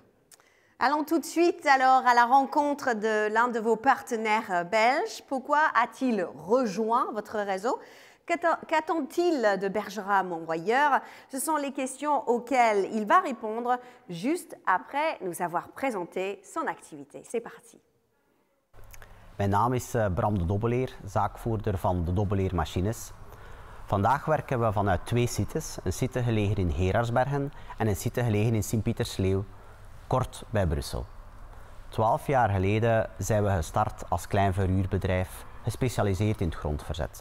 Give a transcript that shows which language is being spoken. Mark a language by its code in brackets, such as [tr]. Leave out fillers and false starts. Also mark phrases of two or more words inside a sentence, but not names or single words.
[fr] Allons tout de suite alors à la rencontre de l'un de vos partenaires belges. Pourquoi a-t-il rejoint votre réseau? Qu'attend-il de Bergerac-Monnoyeur? Ce sont les questions auxquelles il va répondre juste après nous avoir présenté son activité. C'est parti. [nl] Mijn naam is Bram de Dobbeleer, zaakvoerder van de Dobbeleer Machines. Vandaag werken we vanuit twee sites. Een site gelegen in Geraardsbergen en een site gelegen in Sint-Pietersleeuw, kort bij Brussel. 12 jaar geleden zijn we gestart als klein verhuurbedrijf, gespecialiseerd in het grondverzet.